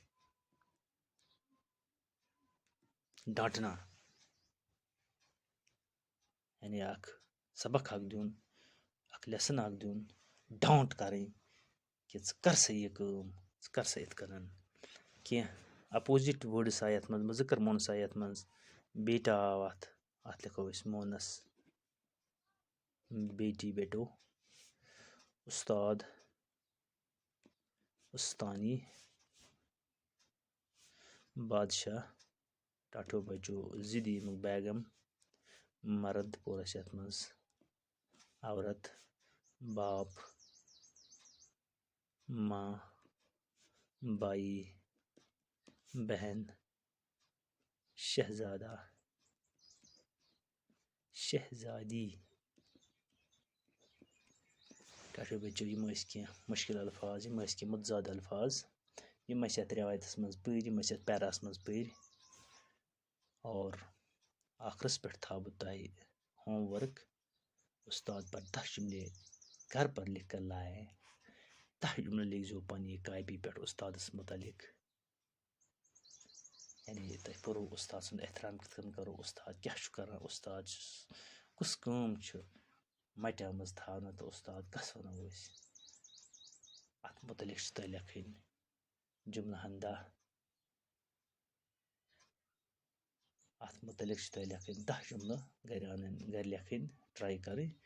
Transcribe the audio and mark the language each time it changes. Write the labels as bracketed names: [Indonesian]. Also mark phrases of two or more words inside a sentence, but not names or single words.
[Kashmiri] ڈانٹنا یعنی اکھ سبق اکھ دیُن, اکھ لیسن اکھ دیُن, ڈانٹ کرٕنۍ کہ ژٕ کر سا یہِ کٲم, ژٕ کر سا یِتھ کٔنن. کینٛہہ اپوزِٹ وٲڈٕس آیہِ یتھ منٛز, مُذکر مونس آیہِ یتھ منٛز, بیٹا آو اتھ لیکھو أسۍ مونس, بیٹی بیٹو, استاد استانی, بادشاہ ٹاٹھو بچو, ضِدی ییٚمیُک بیگم, مرد پوٚر اَسہِ یتھ منٛز عورت, باپ ماں, بائی بہن, شہزادہ شہزادی. ٹاٹھو بچو, یِم ٲسۍ کینٛہہ مُشکِل الفاظ, یِم ٲسۍ کینٛہہ مُتضاد الفاظ, یِم اَسہِ یتھ رِوایتس منٛز پٔرۍ, یِم اَسہِ یتھ پیراہس منٛز پٔرۍ. اور آخرس پٮ۪ٹھ تھاو بہٕ تۄہہِ [English] homework, [Urdu] استاد پر 10 جملے گھر پر لکھ کر لائے, [Kashmiri] 10 جملے لیکھزیو پننہِ کاپی پٮ۪ٹھ استادس متعلق. یعنی تۄہہِ پوٚرو استاد سُنٛد احترام کِتھ کٔنۍ کرو, استاد کیٛاہ چھُ کران, استاد کُس کٲم چھِ مٹیمٕژ تھاونہٕ, تہٕ استاد کس ونو أسۍ, اتھ متعلق چھِ تۄہہِ لیکھٕنۍ جملہن 10, اتھ متعلق چھِ تۄہہِ لیکھٕنۍ 10 جملہٕ, گرِ انٕنۍ, گرِ لیکھٕنۍ, ٹراے کرٕنۍ.